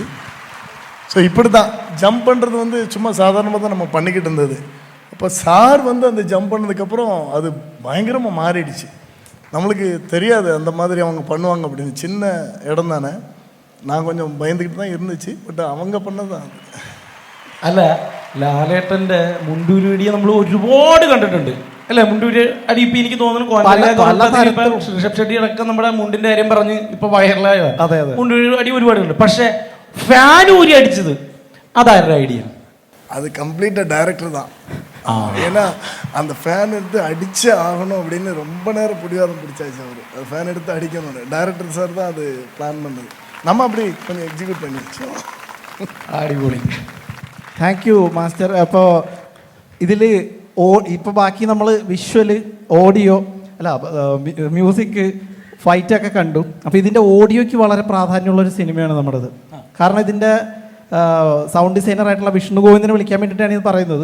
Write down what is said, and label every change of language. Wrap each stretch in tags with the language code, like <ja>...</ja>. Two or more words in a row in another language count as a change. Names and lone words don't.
<ta>ஸோ இப்படி தான் ஜம்ப் பண்ணுறது வந்து சும்மா சாதாரணமாக தான் நம்ம பண்ணிக்கிட்டு இருந்தது. அப்போ சார் வந்து அந்த ஜம்ப் பண்ணதுக்கப்புறம் அது பயங்கரமாக மாறிடுச்சு. நம்மளுக்கு தெரியாது அந்த மாதிரி அவங்க பண்ணுவாங்க அப்படின்னு. சின்ன இடம் தானே, நான் கொஞ்சம் பயந்துக்கிட்டு தான் இருந்துச்சு. பட் அவங்க பண்ணது தான்</ta> <ml>അല്ല, ലാലേട്ടന്റെ മുണ്ടൂര് വീഡിയോ നമ്മൾ ഒരുപാട് കണ്ടിട്ടുണ്ട് അല്ലെ? മുണ്ടൂര് അടി ഇപ്പൊ എനിക്ക് തോന്നുന്നു ഋഷഭ് ഷെട്ടി അടക്കം നമ്മുടെ മുണ്ടിന്റെ കാര്യം പറഞ്ഞ് ഇപ്പൊ വൈറലായ മുണ്ടൂര് അടി ഒരുപാട് ഉണ്ട്. പക്ഷെ ഫാൻ ഊരി അടിച്ചത് അതാരുടെ ഐഡിയ?</ml> <ta>அது கம்ப்ளீட்டாக டைரக்டர் தான். ஏன்னா அந்த ஃபேன் எடுத்து அடிச்சே ஆகணும் அப்படின்னு ரொம்ப நேரம் பிடிவாதம் பிடிச்சாச்சு அவர். அது ஃபேன் எடுத்து அடிக்கணும், டைரக்டர் சார் தான் அது பிளான் பண்ணது. நம்ம அப்படி கொஞ்சம் எக்ஸிக்யூட் பண்ணி வச்சோம்.</ta> <ml>അടിപൊളി.</ml> <en>thank you master.</en> <ml>അപ്പോൾ ഇതിൽ ഇപ്പോൾ ബാക്കി നമ്മൾ വിഷ്വൽ, ഓഡിയോ അല്ല മ്യൂസിക്, ഫൈറ്റൊക്കെ കണ്ടു. അപ്പോൾ ഇതിൻ്റെ ഓഡിയോയ്ക്ക് വളരെ പ്രാധാന്യമുള്ളൊരു സിനിമയാണ് നമ്മുടേത്. കാരണം ഇതിൻ്റെ സൗണ്ട് ഡിസൈനറായിട്ടുള്ള വിഷ്ണു ഗോവിന്ദനെ വിളിക്കാൻ വേണ്ടിയിട്ടാണ് ഇത് പറയുന്നത്.</ml>